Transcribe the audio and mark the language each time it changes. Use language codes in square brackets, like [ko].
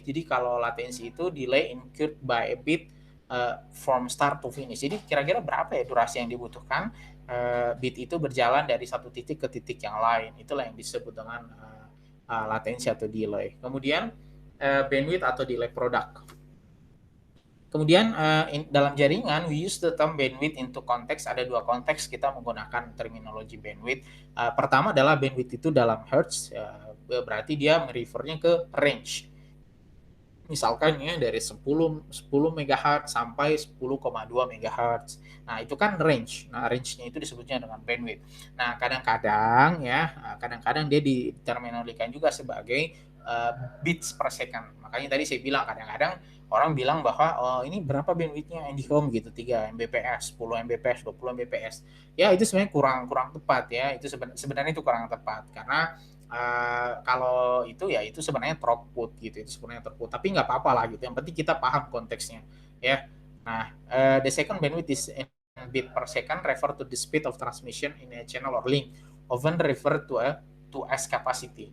[id] Jadi kalau latensi itu [en] delay incurred by a bit from start to finish. [id] Jadi kira-kira berapa ya durasi yang dibutuhkan bit itu berjalan dari satu titik ke titik yang lain. Itulah yang disebut dengan latensi atau delay. Kemudian bandwidth atau delay product. Kemudian dalam jaringan [en] we use the term bandwidth into [id] konteks. Ada 2 konteks kita menggunakan terminologi bandwidth. Pertama adalah bandwidth itu dalam hertz, berarti dia merefernya ke range. Misalkan ya dari 10 MHz sampai 10,2 MHz. Nah, itu kan range. Nah, range-nya itu disebutnya dengan bandwidth. Nah, kadang-kadang dia diterminologikan juga sebagai bits per second. Makanya tadi saya bilang kadang-kadang orang bilang bahwa ini berapa bandwidth-nya IndiHome gitu, 3 Mbps, 10 Mbps, 20 Mbps. Ya, itu sebenarnya kurang tepat ya. Itu sebenarnya itu kurang tepat karena kalau itu ya itu sebenarnya throughput gitu, itu sebenarnya throughput, tapi nggak apa-apa lah gitu, yang penting kita paham konteksnya ya. [en] Nah, the second bandwidth is in bit per second refer to the speed of transmission in a channel or link, often refer to as capacity.